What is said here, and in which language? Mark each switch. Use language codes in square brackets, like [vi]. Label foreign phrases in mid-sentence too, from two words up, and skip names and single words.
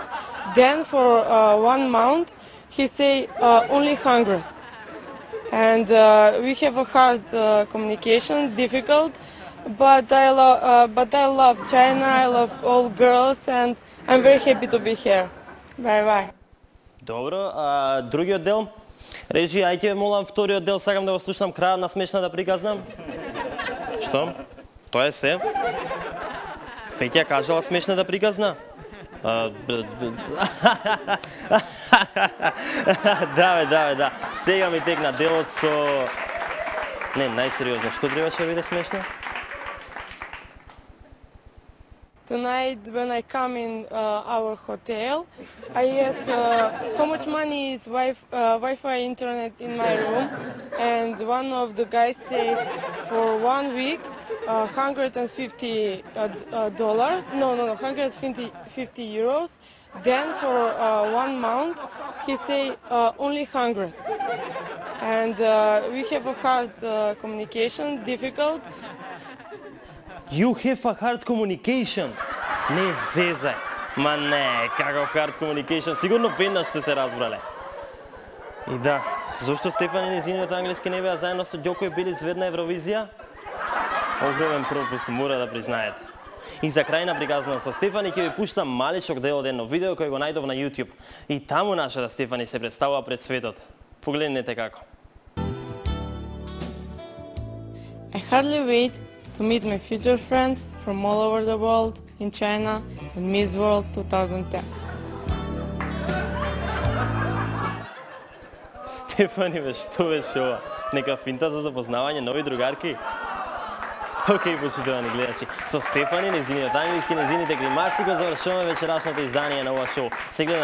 [en] Then for 1 month, he say only 100. And we have a hard communication, difficult. But I love China. I love all girls, and I'm very happy to be here. Bye bye. [mk] Добро, другиот дел? Режи, ај ќе молам вториот дел, сакам да го слушнам крајот на смешната приказна. Што? Тоа е се? Феќа кажала смешната приказна? Да. Сега ми текна делот со... Не, најсериозно, што требаше да биде смешно? [en] Tonight, when I come in our hotel, I ask how much money is Wi-Fi internet in my room, and one of the guys says for 1 week, $150. No, 150 euros. Then for 1 month, he say only 100. And we have a hard communication, difficult. You have a hard communication. [mk] Не зезај. Ма не, каков [en] hard communication. [mk] Сигурно веднаш сте се разбрале. И да, зошто Стефани незиниот англиски не беа заедно со Ѓоко били звезда на Евровизија? Огромен пропуст, мора да признаете. И за крај на приказна со Стефани ќе ви пуштам маличок дел од едно видео кој го најдов на YouTube. И таму нашата Стефани се представува пред светот. Погледнете како. [en] I hardly wait to meet my future friends from all over the world in China and Miss World 2010. [mk] Стефани, бе, што беше ова? Нека финта за запознавање нови другарки? Океј, почитувани гледачи, со Стефани, незиниот англиски, незините гримаси го завршуваме вечерашното издание на ова шоу.